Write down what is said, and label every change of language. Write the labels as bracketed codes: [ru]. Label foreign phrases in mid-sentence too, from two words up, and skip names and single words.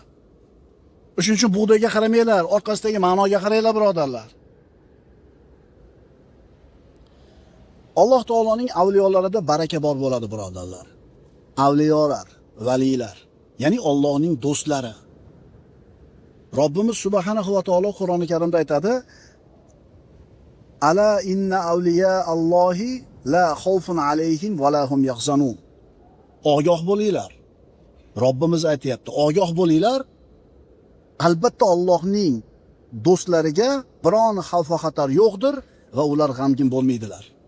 [uz] Shuning uchun bug'doyga qaramanglar, orqasidagi ma'noga qaranglar birodarlar. Alloh taoloning avliyolarida baraka bor bo'ladi birodarlar. Avliyolar, valiylar, ya'ni Allohning do'stlari. Robbimiz [ar] سبحانه وتعالى [uz] Qur'oni Karimda aytadi: [ar] ألا إن أولياء الله لا خوف عليهم ولا هم يحزنون. [uz] Ogoh bo'linglar. Robbimiz aytayapti, ogoh bo'linglar. Albatta Allohning do'stlariga biron xavf va xatar yo'qdir va ular g'amgin bo'lmaydilar.